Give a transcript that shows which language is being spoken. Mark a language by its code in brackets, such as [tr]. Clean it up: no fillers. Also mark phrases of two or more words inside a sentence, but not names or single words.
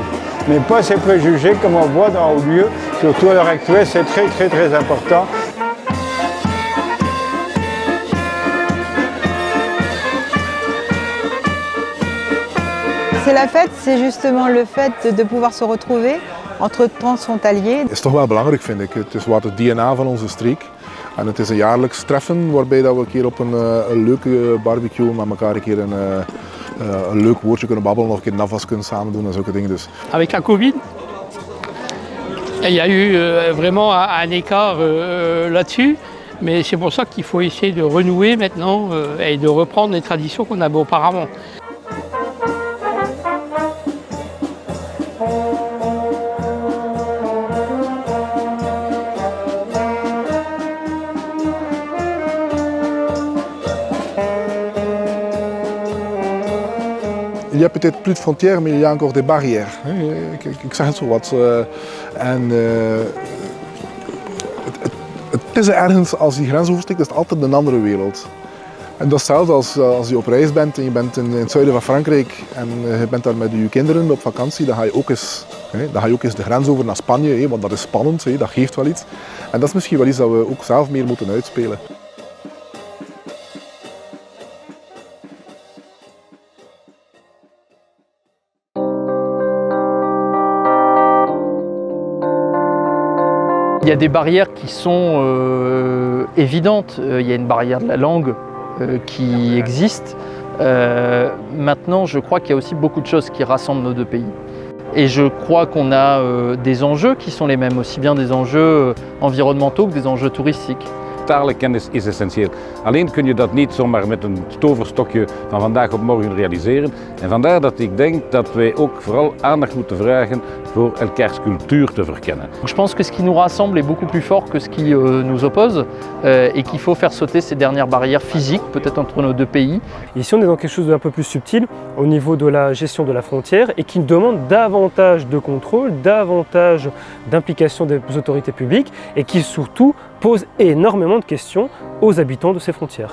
[fr] Mais pas ces préjugés comme on voit dans le lieu, surtout à l'heure actuelle, c'est très important. C'est la fête, c'est justement le fait de pouvoir se retrouver entre transfrontaliers. [nl] Het is toch wel belangrijk, vind ik. Het is wat het DNA van onze streek. En het is een jaarlijks treffen waarbij dat we een keer op een leuke barbecue met elkaar een keer een leuk woordje kunnen babbelen of een keer een afwas kunnen samen doen en zulke dingen. Dus. [fr] Avec la Covid, il y a eu vraiment un écart là-dessus, mais c'est pour ça qu'il faut essayer de renouer maintenant et de reprendre les traditions qu'on avait auparavant. Il y a peut-être plus de frontières, mais il y a encore des barrières. [nl] Ik zeg het zo wat. Het is ergens, als die grens oversteekt, is het altijd een andere wereld. En dat is hetzelfde als je op reis bent en je bent in het zuiden van Frankrijk en je bent daar met je kinderen op vakantie, dan ga je ook eens de grens over naar Spanje, want dat is spannend, dat geeft wel iets. En dat is misschien wel iets dat we ook zelf meer moeten uitspelen. [fr] Il y a des barrières qui sont évidentes. Il y a une barrière de la langue qui existe. Maintenant, je crois qu'il y a aussi beaucoup de choses qui rassemblent nos deux pays. Et je crois qu'on a des enjeux qui sont les mêmes, aussi bien des enjeux environnementaux que des enjeux touristiques. [nl] Talenkennis is essentieel. Alleen kun je dat niet zomaar met een toverstokje van vandaag op morgen realiseren. En vandaar dat ik denk dat wij ook vooral aandacht moeten vragen voor elkaars cultuur te verkennen. [fr] Je pense que ce qui nous rassemble est beaucoup plus fort que ce qui nous oppose et qu'il faut faire sauter ces dernières barrières physiques, peut-être entre nos deux pays. Ici, on est dans quelque chose d'un peu plus subtil au niveau de la gestion de la frontière et qui demande davantage de contrôle, davantage d'implication des autorités publiques et qui surtout pose énormément de questions aux habitants de ces frontières.